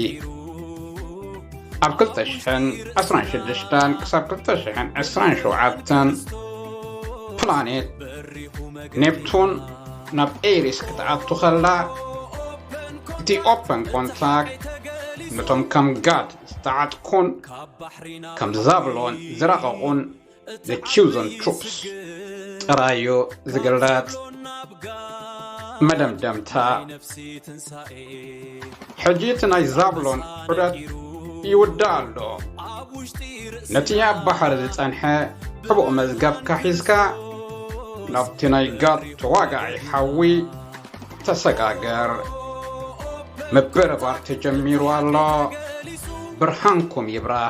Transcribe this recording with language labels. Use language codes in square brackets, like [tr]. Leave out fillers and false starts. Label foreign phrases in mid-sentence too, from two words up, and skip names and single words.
[ti] ኣብ 2016 ክሳብ 2027 ፕላኔት ኔፕቱን ናብ ኤሪስ ክትኣቱ ኸላ እቲ [en] open contact [ti] ነቶም ከም ጋድ ዝተዓጥኩን ከም ዛብሎን ዝረቐቑን [en] the chosen troops [ti] ጥራዩ ዝግለጥ መደምደምታ ሕጂ እቲ ናይ ዛብሎን ዑደት ይውዳእ ኣሎ ነቲ ኣብ ባሕሪ ዝጸንሐ ሕቡእ መዝገብካ ሒዝካ ናብቲ ናይ ጋድ ተዋጋዒ ሓዊ ተሰጋገር ምብርባር ተጀሚሩ ኣሎ ብርሃንኩም ይብራህ